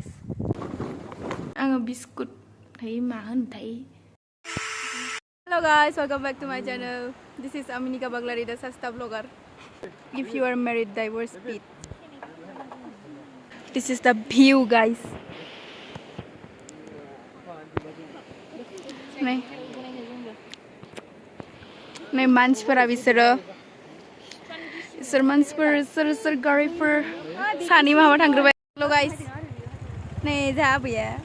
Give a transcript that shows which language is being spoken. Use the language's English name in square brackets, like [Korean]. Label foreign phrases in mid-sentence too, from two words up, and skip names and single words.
[English] I'm a biscuit. Hello guys, welcome back to my channel. This is Aminika Baglari, the Sasta vlogger. If you are married, divorce beat. This is the view, guys. [Bodo] नै मानसिफोरा बिसोर मानसिफोर सोर गारिफोर सानै माबा थांग्रोबाय [English] hello guys [Bodo] नै जा आबैया